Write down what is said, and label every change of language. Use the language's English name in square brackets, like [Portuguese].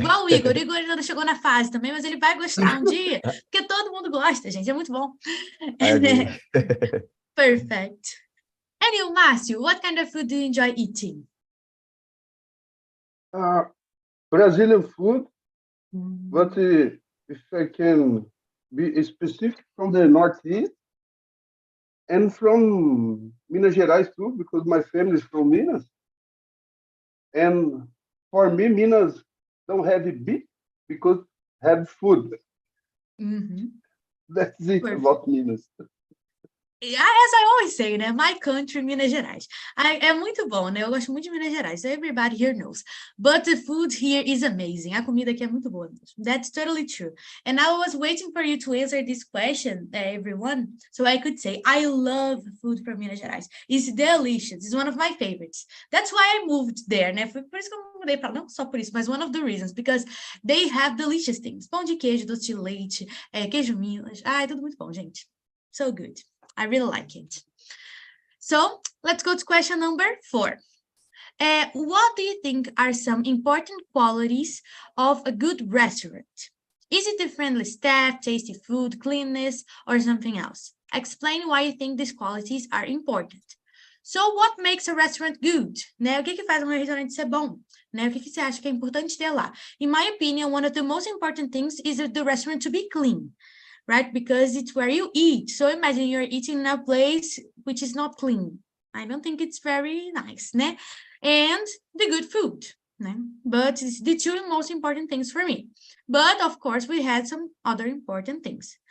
[Portuguese] Igual o Igor. O Igor ainda não chegou na fase também, mas ele vai gostar dia. Porque todo mundo gosta, gente. É muito bom. [English] I agree. Perfect. And you, Márcio, what kind of food do you enjoy eating? Brazilian food, but if I can be specific, from the Northeast and from Minas Gerais too, because my family is from Minas. And for me, Minas don't have beef because have food. That's it about Minas. As I always say, né? My country, Minas Gerais. [Portuguese] É muito bom, né? Eu gosto muito de Minas Gerais. [English] So everybody here knows. But the food here is amazing. [Portuguese] A comida aqui é muito boa. [English] That's totally true. And I was waiting for you to answer this question, everyone. So I could say, I love food from Minas Gerais. It's delicious. It's one of my favorites. That's why I moved there, né? [Portuguese] Foi por isso que eu mudei para não só por isso, mas [English] one of the reasons. Because they have delicious things. [Portuguese] Pão de queijo, doce de leite, queijo Minas. É tudo muito bom, gente. [English] So good. I really like it. So let's go to question number 4. What do you think are some important qualities of a good restaurant? Is it the friendly staff, tasty food, cleanliness, or something else? Explain why you think these qualities are important. So what makes a restaurant good? [Portuguese] Né? O que faz um restaurante ser bom? Né? O que você acha que é importante ter lá? [English] In my opinion, one of the most important things is the restaurant to be clean. Right? Because it's where you eat. So imagine you're eating in a place which is not clean. I don't think it's very nice, né? And the good food, né? But it's the two most important things for me. But of course, we had some other important things.